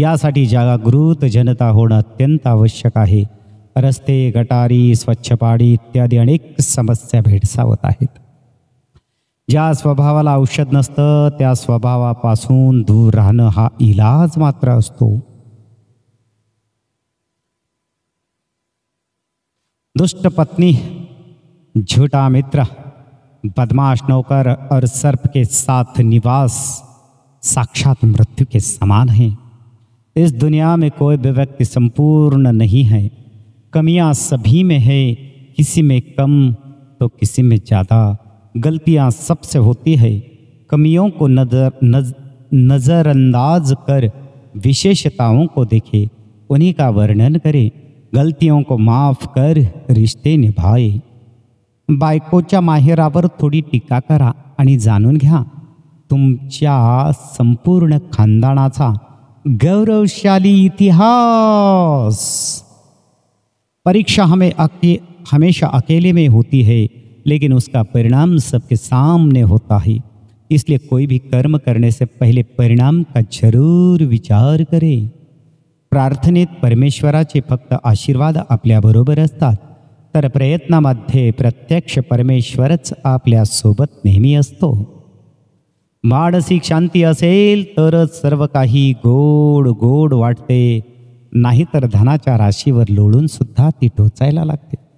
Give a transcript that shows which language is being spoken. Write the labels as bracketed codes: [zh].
[mr] यासाठी जागृत जनता होणं अत्यंत आवश्यक आहे। रस्ते, गटारी, स्वच्छ पाणी इत्यादी अनेक समस्या भेडसावत आहेत। ज्या स्वभावाला औषध नसतं त्या स्वभावापासून दूर राहणं हा इलाज मात्र असतो। [hi] दुष्ट पत्नी, झूठा मित्र, बदमाश नौकर और सर्प के साथ निवास साक्षात मृत्यु के समान है। इस दुनिया में कोई भी व्यक्ति संपूर्ण नहीं है, कमियां सभी में है, किसी में कम तो किसी में ज़्यादा। गलतियां सबसे होती है, कमियों को नज़रअंदाज कर विशेषताओं को देखे, उन्हीं का वर्णन करे, गलतियों को माफ कर रिश्ते निभाए। [mr] बायकोच्या माहेरावर थोडी टीका करा आणि जाणून घ्या तुमच्या संपूर्ण खानदानाचा गौरवशाली इतिहास। [hi] परीक्षा हमेशा अकेले में होती है, लेकिन उसका परिणाम सबके सामने होता है। इसलिए कोई भी कर्म करने से पहले परिणाम का जरूर विचार करें। [mr] प्रार्थनेत परमेश्वराचे फक्त आशीर्वाद आपल्याबरोबर असतात, तर प्रयत्नामध्ये प्रत्यक्ष परमेश्वरच आपल्यासोबत नेहमी असतो। मानसिक शांती असेल तरच सर्व काही गोड गोड वाटते, नाहीतर धनाच्या राशीवर लोळून सुद्धा ती टोचायला लागते।